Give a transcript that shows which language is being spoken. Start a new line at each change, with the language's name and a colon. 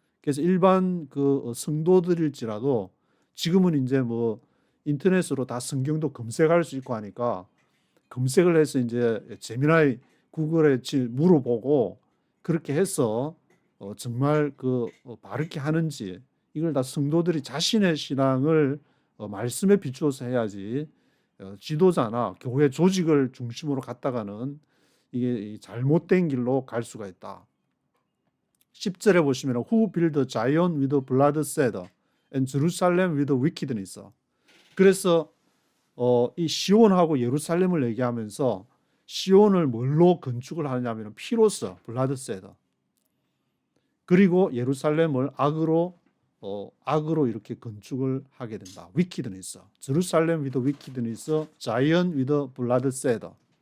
Korean: 그래서 일반 그 성도들일지라도 지금은 이제 뭐 인터넷으로 다 성경도 검색할 수 있고 하니까 검색을 해서 이제 재미나이 구글에 물어보고 그렇게 해서 정말 바르게 하는지, 이걸 다 성도들이 자신의 신앙을 말씀에 비추어서 해야지 지도자나 교회 조직을 중심으로 갔다가는 이게 잘못된 길로 갈 수가 있다. 10절에 보시면
English: Who built Zion with blood cedar and Jerusalem with wickedness.
Korean: 그래서 이 시온하고 예루살렘을 얘기하면서 시온을 뭘로 건축을 하느냐면 피로서 블라드 세더, 그리고 예루살렘을 악으로 이렇게 건축을 하게 된다.
English: wickedness, Jerusalem with wickedness, Zion with blood cedar.